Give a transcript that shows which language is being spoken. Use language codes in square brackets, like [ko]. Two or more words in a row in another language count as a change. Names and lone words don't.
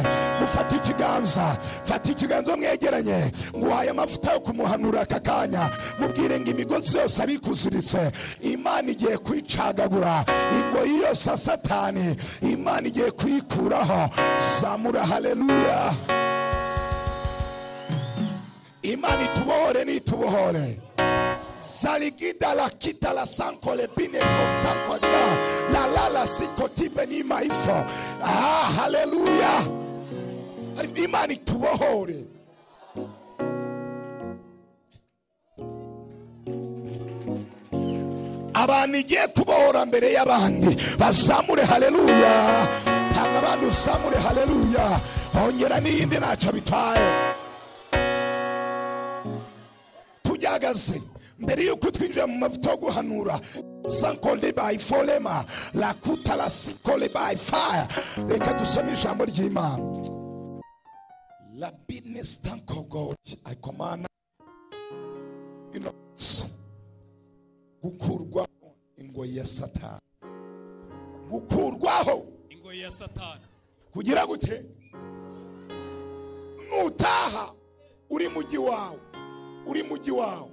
[rw] Mufata ikiganza mwegeranye, nguhaye amavuta yo kumuhanura aka kanya. Mubwire ngo imigozi yose abikuziritse Imana igiye kwicagagura, ingoyi yose Satani Imana igiye kuyikuraho. Zamura haleluya. Imana itubohore nitubohore. Saligida la kita la sanko le bine fostanko da la la sikoti beni maifo. Haleluya. Imana itubohore. Abantu igiye kubohora mbere y'abandi. Bazamure haleluya. Tanga abantu usamure haleluya. Ongera n'iyindi ntacyo bitwaye. Tujyagaze mbere yuko twinjira mu mavuta yo guhanura. Sankole by folema la kuta la sikole by fire. Reka dusome ijambo ry'Imana. La business thank God. [en] I command [rw] gukurwaho ingoyi ya Satani. Gukurwaho ingoyi ya Satani. Kugira gute? Nutaha uri mugi wawe.